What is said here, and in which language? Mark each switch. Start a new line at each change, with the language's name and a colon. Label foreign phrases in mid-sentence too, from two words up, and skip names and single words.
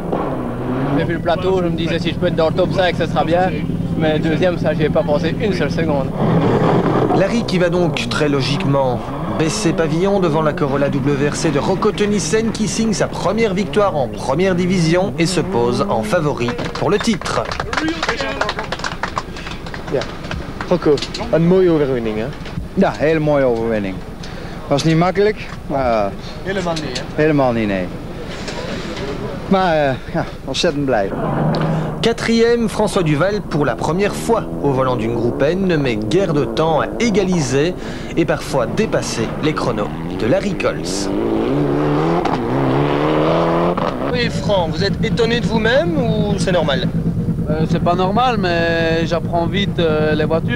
French: J'ai vu le plateau, je me disais si je peux être dans le top 5, ce sera bien. Mais deuxième, ça, j'y ai pas pensé une seule seconde. Larry qui va donc très logiquement baisser pavillon devant la Corolla WRC de Rocco Tønnesen qui signe sa première victoire en première division et se pose en favori pour le titre.
Dutch: Ja, Rocco, een mooie overwinning, hè? Ja, hele mooie overwinning. Was niet makkelijk, maar Helemaal niet, hè? helemaal niet, nee. Maar ja, ontzettend blij. 4e,
French: François Duval, pour la première fois au volant d'une Groupe N, ne met guère de temps à égaliser et parfois dépasser les chronos de Larry Coles. Oui, Franck, vous êtes étonné de vous-même ou c'est normal? C'est pas normal, mais j'apprends vite les voitures.